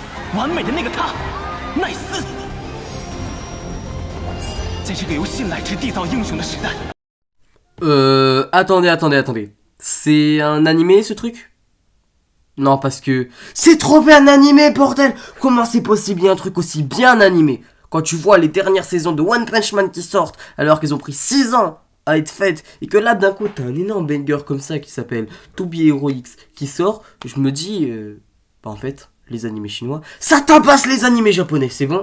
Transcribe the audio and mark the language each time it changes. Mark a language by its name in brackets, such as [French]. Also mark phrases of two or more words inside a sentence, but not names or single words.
[Chinese] 完美的那个他，奈斯。在这个由信赖值缔造英雄的时代。 [French] Attendez. C'est un animé ce truc? Non, parce que c'est trop bien animé, bordel! Comment c'est possible, il y a un truc aussi bien animé? Quand tu vois les dernières saisons de One Punch Man qui sortent, alors qu'ils ont pris 6 ans à être faites, et que là d'un coup t'as un énorme banger comme ça qui s'appelle To Be Hero X qui sort, je me dis, en fait, les animés chinois, ça tabasse les animés japonais, c'est bon?